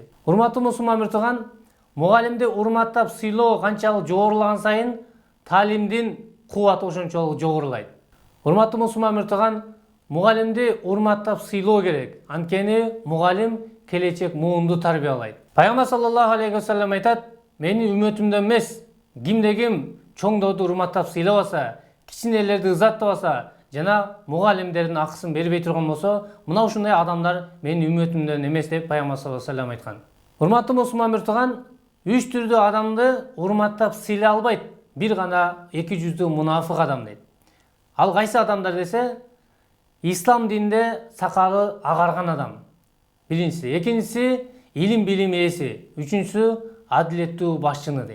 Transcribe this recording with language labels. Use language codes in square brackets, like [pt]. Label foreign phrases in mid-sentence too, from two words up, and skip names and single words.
[ky] Урматтуу мусулман мыртыган, мугалимди урматтап сыйлоо канчалык жогорулаган сайын таалимдин кубаты ошончолук жогорулайт. Урматтуу мусулман мыртыган, мугалимди урматтап сыйлоо керек. Анткени мугалим келечек муунду тарбиялайт. Пайгамбар [ar] صلى الله عليه وسلم [ky] айтат: "Менин үммөтүмдөн эмес, кимде ким чоңдорду урматтап сыйлабаса, кичинелерди ызаттабаса жана мугалимдердин акысын бербей турган болсо, мына ушундай адамдар менин үммөтүмдөн эмес" деп Пайгамбар [ar] صلى الله عليه وسلم [ky] айткан. Урматтуу мусулман мыртыган, 3 түрдүү адамды урматтап сыйлай албайт. Бир гана эки жүздүү мунафык адам дейт. Ал кайсы адамдар десе, ислам динде сакалы агарган адам. Биринчиси, экинчиси илим билим ээси, үчүнчүсү адилеттүү башчыны дейт.